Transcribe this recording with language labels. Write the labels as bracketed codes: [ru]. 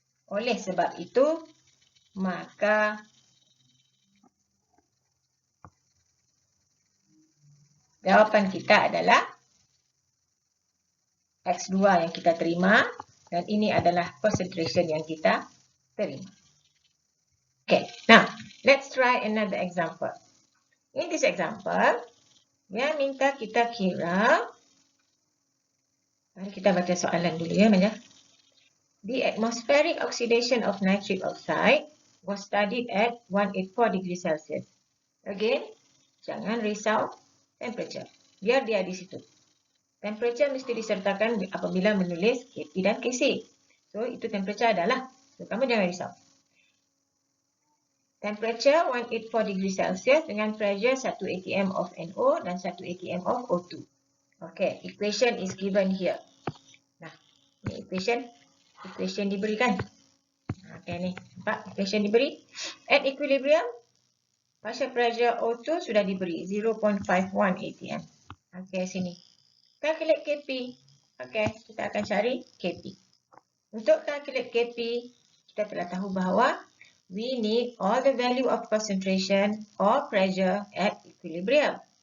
[ms] Oleh sebab itu, maka jawapan kita adalah X2 yang kita terima dan ini adalah concentration yang kita terima. [en] Okay, now let's try another example. In this example, [ms] dia minta kita kira. Mari kita baca soalan dulu ya, [en] Manja. The atmospheric oxidation of nitric oxide was studied at 184 degrees Celsius. [ms] Again, jangan risau temperature. Biar dia di situ. Temperature mesti disertakan apabila menulis Kp dan Kc. So, itu temperature adalah. So, kamu jangan risau. [en] Temperature 184 degrees Celsius dengan pressure 1 atm of NO dan 1 atm of O2. Okay, equation is given here. [ms] Nah, ini equation diberikan. Okay, ni. Nampak? Equation diberi. [en] At equilibrium, partial pressure [ms] O2 sudah diberi. [en] 0.51 atm. Okay, sini. Calculate Kp. Okay, [ms] kita akan cari [en] Kp. Untuk calculate Kp, [ms] kita telah tahu bahawa [en] we need all the value of concentration or pressure at equilibrium.